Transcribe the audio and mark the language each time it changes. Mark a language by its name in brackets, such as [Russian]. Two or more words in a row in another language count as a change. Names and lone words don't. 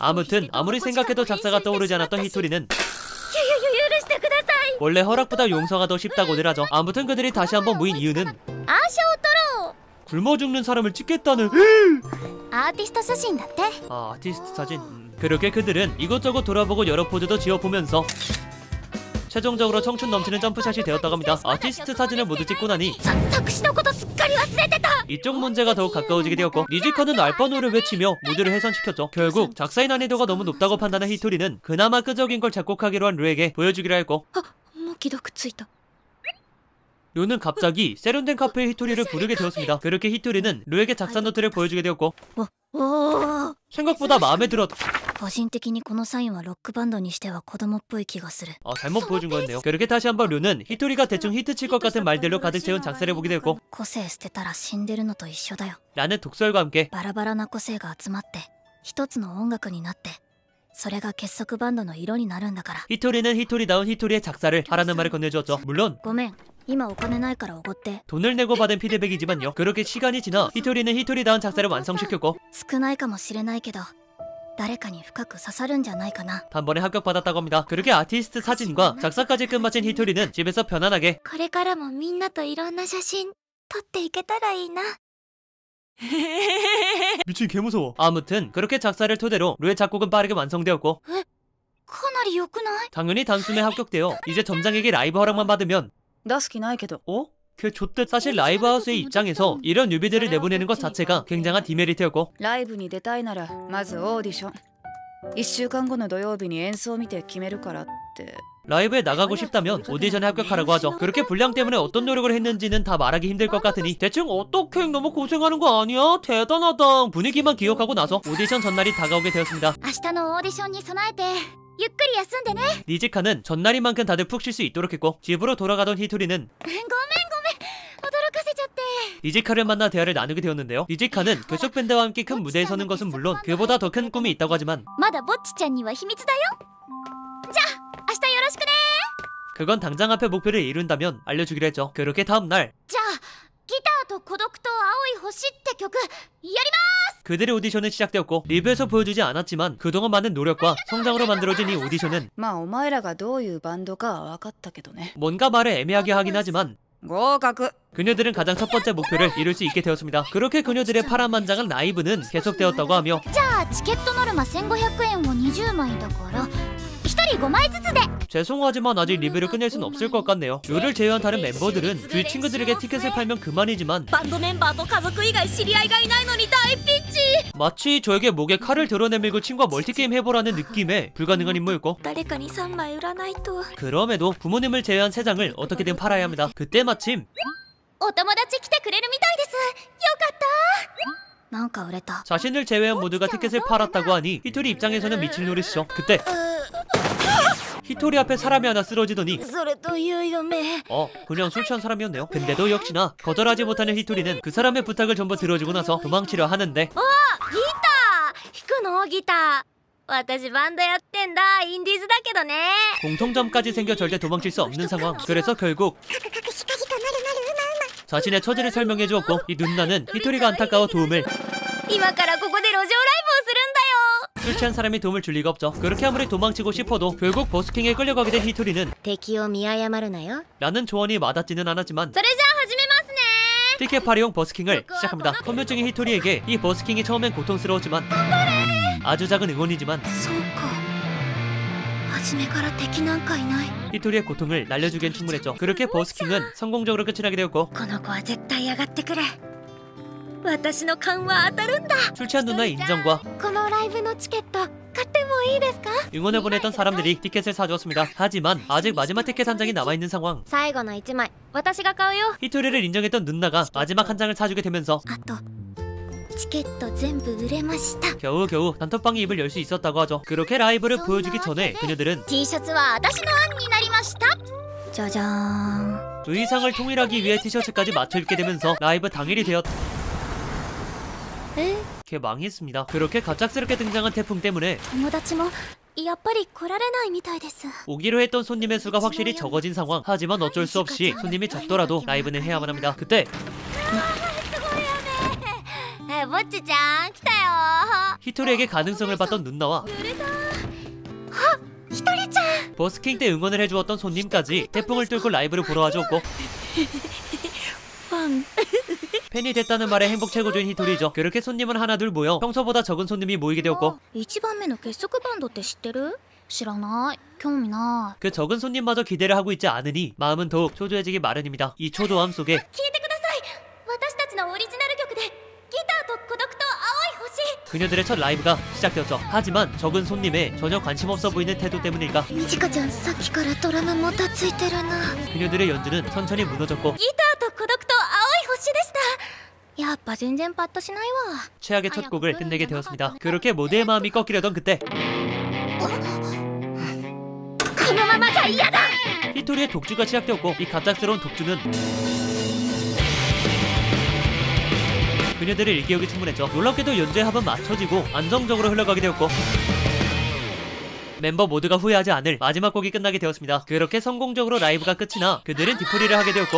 [Korean] 아무튼 아무리 생각해도 작사가 떠오르지 않았던 히토리는 [Japanese] 許してください [Korean] 원래 허락보다 용서가 더 쉽다고들 하죠. 아무튼 그들이 다시 한번 모인 이유는 [Japanese] アーシャを撮ろう [Korean] 굶어 죽는 사람을 찍겠다는 [Japanese] アーティスト写真だって [Korean] 아티스트 사진. 그렇게 그들은 이것저것 돌아보고 여러 포즈도 지어보면서 최종적으로 청춘 넘치는 점프샷이 되었다고 합니다. 아티스트 사진을 모두 찍고 나니 [Japanese] 作詞のことすっかり忘れてた [Korean] 이쪽 문제가 더욱 가까워지게 되었고 니지카는 알바노를 외치며 무드를 훼손시켰죠. 결국 작사의 난이도가 너무 높다고 판단한 히토리는 그나마 끄적인 걸 작곡하기로 한 류에게 보여주기로 했고 [Japanese] もう既読ついた [Korean] 류는 갑자기 세련된 카페에 히토리를 부르게 되었습니다. 그렇게 히토리는 류에게 작사 노트를 보여주게 되었고 おお 생각보다 마음에 들었 [Japanese] 個人的にこのサインはロックバンドにしては子供っぽい気がする。 [Korean] 잘못 보여준 거였네요. 그렇게 다시 한번 류는 히토리가 대충 히트 칠 것 같은 말들로 가득 채운 작사를 보게 되었고 [Japanese] 個性捨てたら死んでるのと一緒だよ。 [Korean] 라는 독설과 함께 [Japanese] バラバラな個性が集まって一つの音楽になって、それが結束バンドの色になるんだから。 [Korean] 히토리는 히토리다운 히토리의 작사를 하라는 말을 건네주었죠. 물론 [Japanese] ごめん、今お金ないからおごって。 [Korean] 돈을 내고 받은 피드백이지만요. 그렇게 시간이 지나 히토리는 히토리다운 작사를 완성시켰고 [Japanese] 少ないかもしれないけど誰かに深く刺さるんじゃないかな。 [Korean] 단번에 합격받았다고 합니다. 그렇게 아티스트 사진과 작사까지 끝마친 히토리는 집에서 편안하게 [Japanese] これからもみんなといろんな写真撮っていけたらいいな。 [Korean] 미친 개무서워. 아무튼 그렇게 작사를 토대로 류의 작곡은 빠르게 완성되었고 [Japanese] かなり良くない？ [Korean] 당연히 단숨에 합격되어 이제 점장에게 라이브 허락만 받으면 [Japanese] 出す気ないけど。 어? [Korean] 그 좆듯 사실 라이브하우스의 입장에서 이런 뮤비들을 내보내는 것 자체가 굉장한 디메리트였고 [Japanese] ライブに出たいならまずオーディション。1週間後の土曜日に演奏を見て決めるからって。 [Korean] 라이브에 나가고 싶다면 오디션에 합격하라고 하죠. 그렇게 분량 때문에 어떤 노력을 했는지는 다 말하기 힘들 것 같으니 대충 어떻게 너무 고생하는 거 아니야? 대단하다. 분위기만 기억하고 나서 오디션 전날이 다가오게 되었습니다. [Japanese] 明日のオーディションに備えてゆっくり休んでね。 [Korean] 니지카는 전날이만큼 다들 푹 쉴 수 있도록 했고 집으로 돌아가던 히토리는 [Japanese] ごめん驚かせちゃって。 [Korean] 니지카를 만나 대화를 나누게 되었는데요. 니지카는 결속 밴드와 함께 큰 무대에 서는 것은 물론 그보다 더 큰 꿈이 있다고 하지만 [Japanese] まだぼっちちゃんには秘密だよ。じゃあ明日よろしくね。 [Korean] 그건 당장 앞에 목표를 이룬다면 알려주기로 했죠. 그렇게 다음날 [Japanese] じゃあギターと孤独と青い星って曲やりま [Korean] 그들의 오디션은 시작되었고 리뷰에서 보여주지 않았지만 그동안 많은 노력과 성장으로 만들어진 이 오디션은 [Japanese] まあお前らがどういうバンドかは分かったけどね。 [Korean] 뭔가 말을 애매하게 하긴 하지만 [Japanese] 合格。 [Korean] 그녀들은 가장 첫 번째 목표를 이룰 수 있게 되었습니다. 그렇게 그녀들의 파란만장한 라이브는 계속되었다고 하며 [Japanese] じゃあチケットノルマ1500円を20枚だから1人5枚ずつで。 [Korean] 죄송하지만 아직 리뷰를 끝낼 순 없을 것 같네요. 류를 제외한 다른 멤버들은 주위 친구들에게 티켓을 팔면 그만이지만 [Japanese] バンドメンバーと家族以外知り合いがいないのに大ピンチ。 [Korean] 마치 저에게 목에 칼을 드러내밀고 친구와 멀티게임 해보라는 느낌의 불가능한 임무였고 [Japanese] 誰かに3枚売らないと。 [Korean] 그럼에도 부모님을 제외한 3장을 어떻게든 팔아야 합니다. 그때 마침 [Japanese] お友達来てくれるみたいです。よかった。なんか売れた。 [Korean] 자신을 제외한 모두가 티켓을 팔았다고 하니 히토리 입장에서는 미칠 노릇이죠. 그때 히토리 앞에 사람이 하나 쓰러지더니 [Japanese] それという嫁。 [Korean] 그냥 술 취한 사람이었네요. 근데도 역시나 거절하지 못하는 히토리는 그 사람의 부탁을 전부 들어주고 나서 도망치려 하는데 [Japanese] ギター弾くのギター。私バンドやってんだ。インディーズだけどね。 [Korean] 공통점까지 생겨 절대 도망칠 수 없는 상황. 그래서 결국 자신의 처지를 설명해 주었고 이 눈나는 히토리가 안타까워 도움을 [Japanese] 今からここで路上ライブをするんだよ。 [Korean] 술 취한 사람이 도움을 줄 리가 없죠. 그렇게 아무리 도망치고 싶어도 결국 버스킹에 끌려가게 된 히토리는 [Japanese] 敵を見誤るなよ。 [Korean] 라는 조언이 와닿지는 않았지만 [Japanese] それじゃあ始めますね。 [Korean] 티켓 팔이용 버스킹을 시작합니다. 선멸증인 히토리에게 이 버스킹이 처음엔 고통스러웠지만 아주 작은 응원이지만 [Japanese] そうか。初めから敵なんかいない。 [Korean] 히토리의 고통을 날려주기엔 충분했죠. 그렇게 버스킹은 성공적으로 끝이 나게 되었고 [Japanese] この子は絶対上がってくれ。私の勘は当たるんだ。 [Korean] 술 취한 누나의 인정과 [Japanese] このライブのチケット買ってもいいですか？ [Korean] 응원을 보냈던 사람들이 티켓을 사주었습니다. 하지만 아직 마지막 티켓 한 장이 남아있는 상황. [Japanese] 最後の1枚私が買うよ。 [Korean] 히토리를 인정했던 누나가 마지막 한 장을 사주게 되면서 [Japanese] あとチケット全部売れました。 [Korean] 겨우겨우 단톡방이 입을 열 수 있었다고 하죠. 그렇게 라이브를 보여주기 전에 그녀들은 [Japanese] T シャツは私の案になりました。じゃじゃーん。 [Korean] 의상을 통일하기 위해 티셔츠까지 맞춰 입게 되면서 라이브 당일이 되었 망했습니다. 그렇게 갑작스럽게 등장한 태풍 때문에 [Japanese] 友達もやっぱり来られないみたいです。 [Korean] 오기로 했던 손님의 수가 확실히 적어진 상황. 하지만 어쩔 수 없이 손님이 적더라도 라이브는 해야만 합니다. 그때 [Japanese] ぼっちちゃん来たよ。 [Korean] 히토리에게 가능성을 봤던 누나와 [Japanese] ひとりちゃん。 [Korean] 버스킹 때 응원을 해주었던 손님까지 태풍을 뚫고 라이브를 보러 와줬고 [Japanese] ファン。 [Korean] 팬이 됐다는 말에 행복 최고조인 히토리죠. 그렇게 손님은 하나둘 모여 평소보다 적은 손님이 모이게 되었고 [Japanese] 1 番目の結束バンドって知ってる？知らない。興味ない。 [Korean] 그 적은 손님마저 기대를 하고 있지 않으니 마음은 더욱 초조해지기 마련입니다. 이 초조함 속에 [Japanese] 聞いてください。私たちのオリジナル曲でギターと孤独と青い星。 [Korean] 그녀들의 첫 라이브가 시작되었죠. 하지만 적은 손님에 전혀 관심 없어 보이는 태도 때문일까 [Japanese] みちかちゃんさっきからドラムもたついてるな。 [Korean] 그녀들의 연주는 천천히 무너졌고 [Japanese] ギターと孤独と青い星でした。やっぱ全然パッとしないわ。 [Korean] 최악의 첫 곡을 끝내게 되었습니다. 그렇게 모두의 마음이 꺾이려던 그때 [Japanese] このままじゃ嫌だ。 [Korean] 히토리의 독주가 시작되었고 이 갑작스러운 독주는 그녀들의 일기역이 충분했죠. 놀랍게도 연주의 합은 맞춰지고 안정적으로 흘러가게 되었고 멤버 모두가 후회하지 않을 마지막 곡이 끝나게 되었습니다. 그렇게 성공적으로 라이브가 끝이 나 그들은 뒤풀이를 하게 되었고